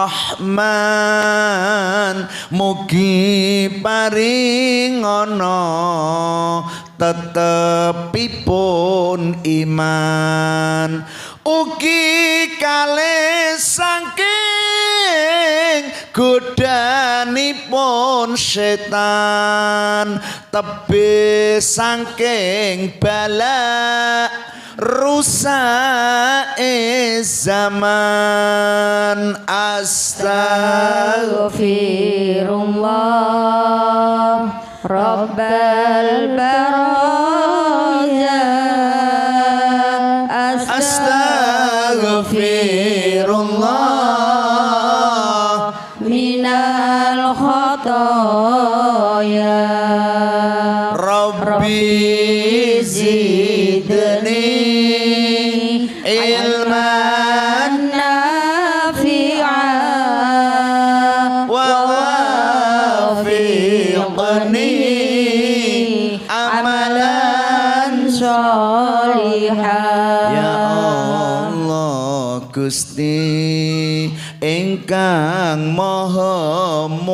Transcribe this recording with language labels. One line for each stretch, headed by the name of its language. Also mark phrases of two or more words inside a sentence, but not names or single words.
Javanese: rahman mugi paringana tetepipun iman ugi kalih saking godhanipun setan tebih saking bala rusak zaman
Arabic: أستغفر الله رب البرايا أستغفر الله من الخطايا ربي زدني علما نافعا ووفقني عملا صالحا يا الله
Javanese: Gusti ingkang maha